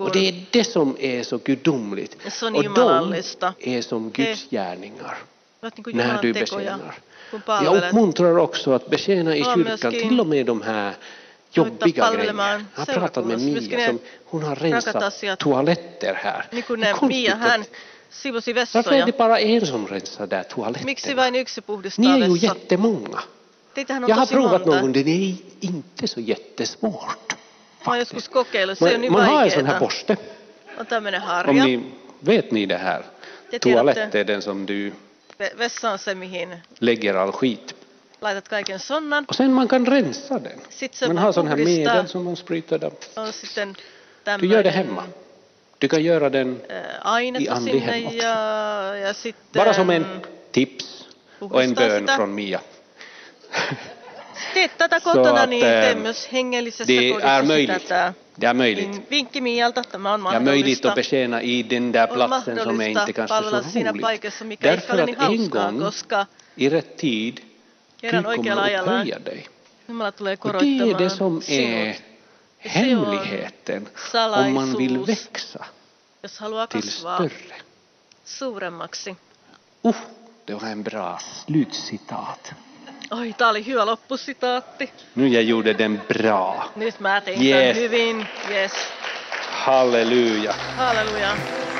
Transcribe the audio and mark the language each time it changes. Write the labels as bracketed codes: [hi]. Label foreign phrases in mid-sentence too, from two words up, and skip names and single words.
[sv] Och det är det som är så gudomligt. [fi] Se on [sv] Och de [fi] jumalallista. [sv] är som Guds gärningar [fi] Olet niin kuin [sv] när [fi] Jumalan [sv] du [fi] tekoja, [sv] betjänar. [fi] kun [sv] Jag [fi] palvelet. [sv] uppmuntrar också att betjäna i [fi] Ja, [sv] kyrkan, [fi] myöskin [sv] till och med de här jobbiga [fi] palvelemaan [sv] grejerna. Jag har pratat med [fi] seurakunnassa. [sv] Mia som hon har rakat rensat [fi] asiat. [sv] toaletter här. [fi] Niin kuin [sv] Det är [fi] ne [sv] konstigt [fi] Mia, hän [sv] att- [fi] sivosi [sv] Varför är [fi] vessoja. [sv] det bara en som rensar där toaletterna? [fi] Miksi vain yksi [sv] Ni [fi] puhdistaa [sv] är ju [fi] vessat? [sv] jättemånga. [fi] Teitähän on [sv] Jag har [fi] tosi [sv] provat [fi] monta. [sv] någon gång, det är inte så jättesvårt. [fi] Mä oon joskus kokeillut, se on niin [sv] Man har en sån här [fi] vaikeeta. [sv] borste. [fi] On tämmönen [sv] Om [fi] harja. [sv] ni vet ni det här. [fi] Te [sv] Toalett [fi] tiedätte. [sv] är den som du [fi] Vessa on se, mihin [sv] lägger all skit. [fi] Laitat kaiken sonnan. [sv] Och sen man kan rensa den. [fi] Sitten [sv] Man har sån här medel som man sprutar där. Du gör det hemma. Du kan göra den i andlig hem också. [fi] Ja sitten, [sv] bara som en tips och en bön från Mia. [fi] Teet tätä kotona, niin tee myös hengellisessä kodissa tätä. [sv] Det är möjligt. [fi] Vinkki Mialta, tämä on [sv] Ja [fi] mahdollista. [sv] möjligt att betjäna i den där platsen som är inte kanske så roligt. Därför att en gång i rätt tid Gud kommer att upphöja dig. Och det är det som är hemligheten om man vill växa till större. [fi] Suuremmaksi. [sv] Det var en bra slutcitat. [fi] Oi, tää oli hyvä loppusitaatti. [sv] Nu jag gjorde den bra. [fi] Nyt mä tein tämän hyvin. Yes. [sv] Halleluja. [fi] Halleluja.